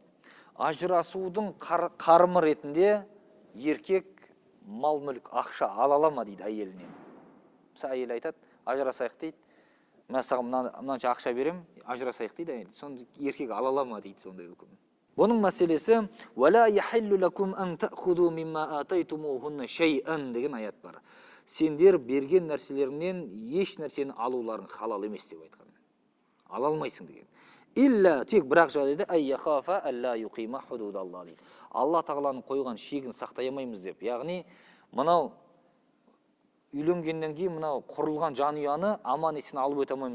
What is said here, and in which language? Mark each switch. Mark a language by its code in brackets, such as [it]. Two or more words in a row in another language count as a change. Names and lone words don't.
[kk] Ажырасудың қарымы ретінде еркек мал-мүлік ақша ала ала ма дейді әйелінен. Мысалы әйел айтады, ажырасайық дейді. мен саған мынанша ақша берем, ажырасайық дейді әйел. Сонда еркек ала ала ма дейді сондай үкім. Бұның мәселесі [ar] «ولا يحل لكم أن تأخذوا مما آتيتموهن شيئا» [kk] деген аят бар. Сендер берген нәрселеріңнен еш нәрсені алуларың халал емес деп айтқан. Ала алмайсың деген. Илля тек бірақ жағдайда [ar] أن يخافا ألا يقيما حدود الله [kk] дейді. Алла тағаланың қойған шегін сақтай алмаймыз деп. Яғни мынау үйленгеннен кейін мынау құрылған жанұяны аман есен алып өте алмаймыз.